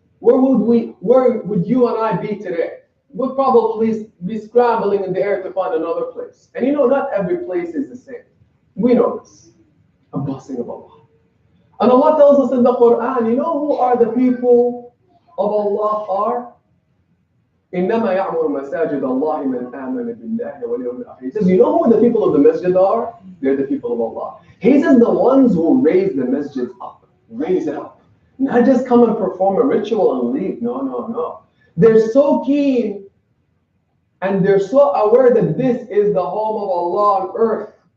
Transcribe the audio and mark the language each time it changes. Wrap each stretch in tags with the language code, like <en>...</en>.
<en>Where would you and I be today? We'd probably be scrambling in the air to find another place. And you know, not every place is the same. We know this. A blessing of Allah. And Allah tells us in the Quran, you know who are the people of Allah are?</en> <ar>إنما يعمر مساجد الله من آمن بالله واليوم الآخر.</ar> <en>He says, you know who the people of the masjid are? They're the people of Allah. He says the ones who raise the masjid up. Raise it up. Not just come and perform a ritual and leave. No. They're so keen and they're so aware that this is the home of Allah on earth.</en>